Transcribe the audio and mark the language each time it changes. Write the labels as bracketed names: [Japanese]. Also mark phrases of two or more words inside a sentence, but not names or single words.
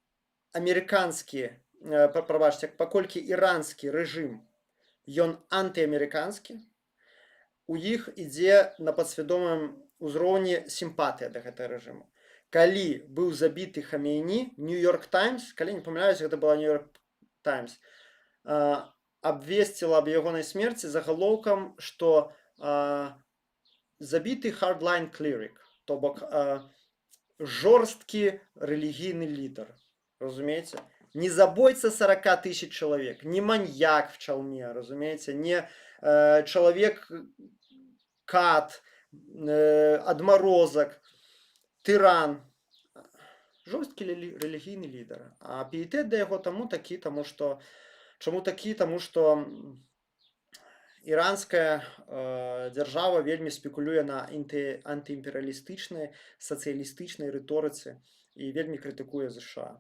[Belarusian] паколькі іранскі рэжым, ён антыамерыканскі, у іх ідзе на падсвядомым узроўні сімпатыя да гэтага рэжыму. Калі быў забіты Хамейні, Нью-Йорк Таймс, калі не памыляюсь, гэта была Нью-Йорк Таймс, абвесціла аб ягонай смерці загалоўкам, што забіты [English] hardline cleric, [Belarusian] то бок жорсткі рэлігійны лідар. Разумеете? Не забойца 40 тысяч человек, не маньяк в чалме, разумеете? Не человек-кат, адморозок, тыран. Жорсткі рэлігійны лідар. А піетэт да яго таму такі, таму што... Чаму такі? Таму што іранская дзяржава вельмі спекулюе на антыімперыялістычнай, сацыялістычнай рыторыцы і вельмі крытыкуе ЗША.